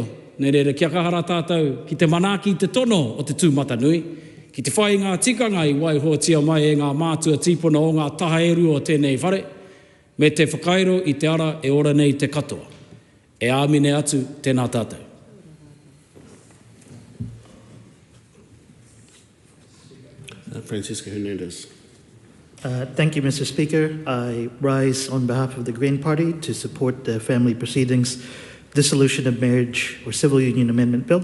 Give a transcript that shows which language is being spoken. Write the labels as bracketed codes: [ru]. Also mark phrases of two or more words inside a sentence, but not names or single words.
[mi] Nē reira, kia kahara tātou ki te manaki te tono o te tūmata nui, ki te whai ngā tikanga i waihoatia mai e ngā mātua tīpuna o ngā taha eru o tēnei whare, me te whakairo i te ara e ora nei te katoa. E āmine atu tēnā tātou. [en] Francisco Hernandez. Thank you, Mr. Speaker. I rise on behalf of the Green Party to support the Family Proceedings Dissolution of Marriage or Civil Union Amendment Bill.